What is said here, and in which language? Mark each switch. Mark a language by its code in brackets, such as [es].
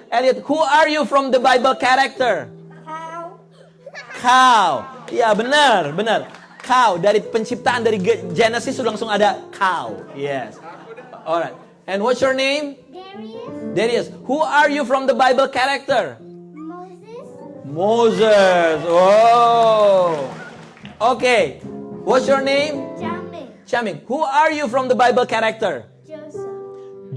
[en] Elliot, who are you from the Bible character? Cow. [id] Cow. Ya, benar, benar. Cow, dari penciptaan dari Genesis sudah langsung ada cow. [en] Yes. Alright. And what's your name? Darius. Darius. Who are you from the Bible character? Moses. Moses. Oh. Okay. What's your name? Jamin. Shamik. Who are you from the Bible character? Joseph.